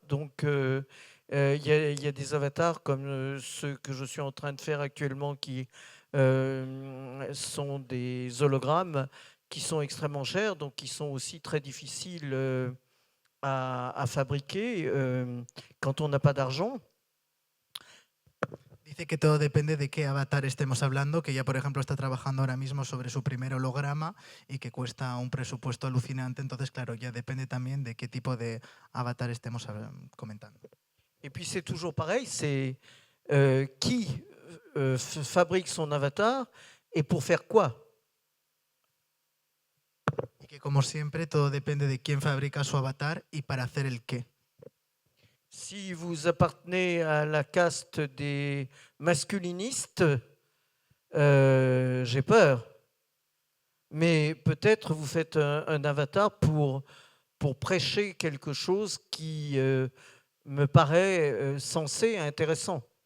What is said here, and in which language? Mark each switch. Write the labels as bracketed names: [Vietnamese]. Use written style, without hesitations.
[French] Donc, il y a des avatars comme ceux que je suis en train de faire actuellement qui sont des hologrammes qui sont extrêmement chers, donc qui sont aussi très difficiles à fabriquer quand on n'a pas d'argent. [Spanish] Dice que todo depende de qué avatar estemos hablando, que ella, por ejemplo, está trabajando ahora mismo sobre su primer holograma y que cuesta un presupuesto alucinante. Entonces, claro, ya depende también de qué tipo de avatar estemos comentando. [French] Et puis, c'est toujours pareil, c'est qui fabrique son avatar et pour faire quoi. [Spanish] Y que, como siempre, todo depende de quién fabrica su avatar y para hacer el qué. [French] Si vous appartenez à la caste des masculinistes, j'ai peur. Mais peut-être vous faites un avatar pour prêcher quelque chose qui me paraît sensé et intéressant.